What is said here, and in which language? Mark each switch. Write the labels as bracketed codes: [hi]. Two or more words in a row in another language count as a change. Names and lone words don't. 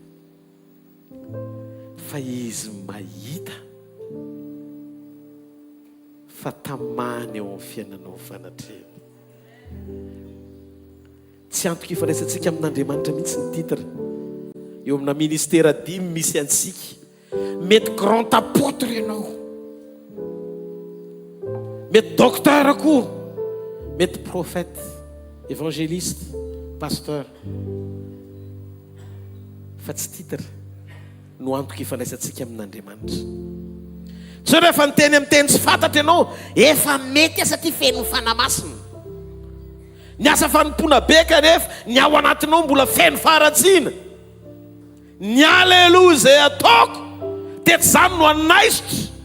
[mg] fa izy mahita fa tamany eo amin'ny fiainanao fanatrena tsy antoka ifandraisantsika amin'Andriamanitra mihitsy ny titre eo amina ministera 10 misy antsika mety [fr] grand apôtre [mg] ianao mety docteur akoho mety [fr] prophète évangéliste pasteur [mg] fa tsy titre no antoka ifandraisantsika amin'Andriamanitra tsy rehefa niteny amin'ny teny tsy fantatra ianao efa mety satria feno fanamasina ny asa fanompona be kanefa ny ao anatinao mbola feno faharatsiana ny aleloia zay ataoko teto zany no anaisitra